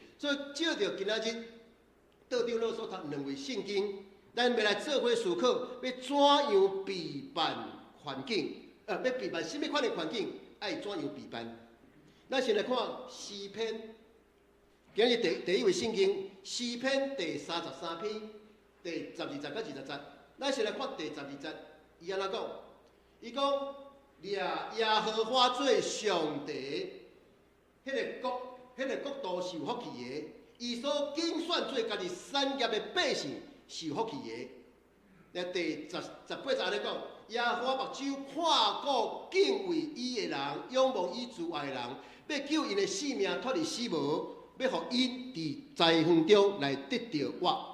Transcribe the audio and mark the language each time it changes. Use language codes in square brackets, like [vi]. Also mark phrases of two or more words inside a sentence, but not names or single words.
[nan] 所以照着今仔日道长老所读2位圣经，咱要来做伙思考，要怎样备办环境？要备办什么款的环境？爱怎样备办？咱先来看诗篇，今日第一位圣经诗篇第33篇第12节到20节。咱先来看第12节，伊安怎讲？伊讲耶和华做上帝，迄个国度是有福气的，伊所拣选做家己产业的百姓是有福气的。那第18节安尼讲，耶和华目睭看顾敬畏伊的人，仰望伊慈爱的人，要救因的性命脱离死亡，要互因伫灾荒中来得到活。